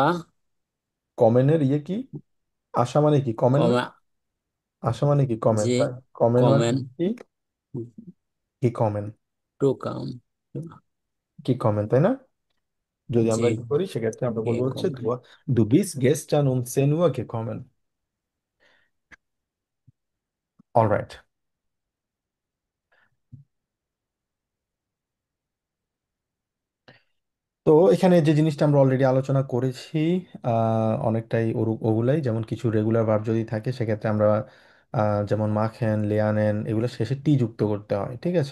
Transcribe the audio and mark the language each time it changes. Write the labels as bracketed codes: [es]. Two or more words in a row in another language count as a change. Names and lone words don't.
[bn] কমেনের কি, আশা মানে কি কমেন না, কমা আশা মানে কি কমেন, যে তাই কমেন মানে কমেন কি, কি কমেন, [en] to come [bn] কি কমেন, তাই না? যদি জি আমরা কি করি সেক্ষেত্রে আমরা গে বলবো হচ্ছে কমেন [de] du bist gestern um 10 Uhr gekommen. [bn] অলরাইট। তো এখানে যে জিনিসটা আমরা অলরেডি আলোচনা করেছি অনেকটাই ওগুলাই, যেমন কিছু [en] regular verb [bn] যদি থাকে সেক্ষেত্রে আমরা যেমন [de] machen lernen [bn] এগুলো শেষে টি যুক্ত করতে হয়, ঠিক আছে?